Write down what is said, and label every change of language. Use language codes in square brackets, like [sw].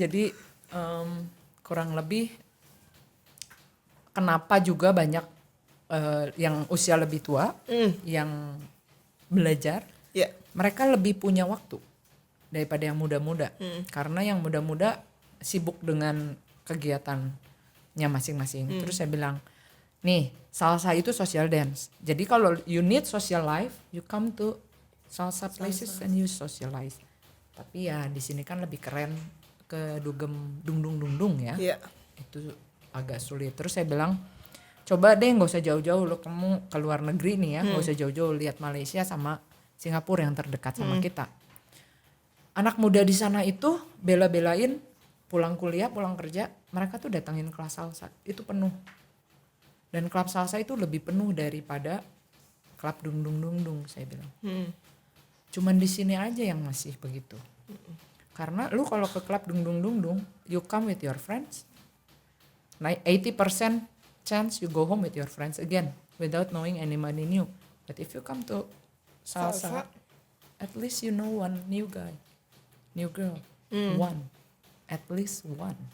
[id] Jadi kurang lebih kenapa juga banyak yang usia lebih tua yang belajar, Ya. mereka lebih punya waktu daripada yang muda-muda. Karena yang muda-muda sibuk dengan kegiatannya masing-masing. Terus saya bilang, nih salsa itu social dance. Jadi kalau [en] you need social life, you come to salsa places and you socialize. [id] Tapi ya di sini kan lebih keren ke dugem dung ya. Iya. Itu agak sulit. Terus saya bilang, coba deh nggak usah jauh-jauh, lo kamu ke luar negeri nih ya, nggak usah jauh-jauh, lihat Malaysia sama Singapura yang terdekat sama kita. Anak muda di sana itu bela-belain pulang kuliah, pulang kerja, mereka tuh datangin kelas salsa, itu penuh. Dan klub salsa itu lebih penuh daripada klub dung, saya bilang. Cuman di sini aja yang masih begitu. Karena lu kalau ke klub dung, [en] you come with your friends, 80% chance you go home with your friends again without knowing anybody new. But if you come to salsa, at least you know one new guy, new girl, one, at least one.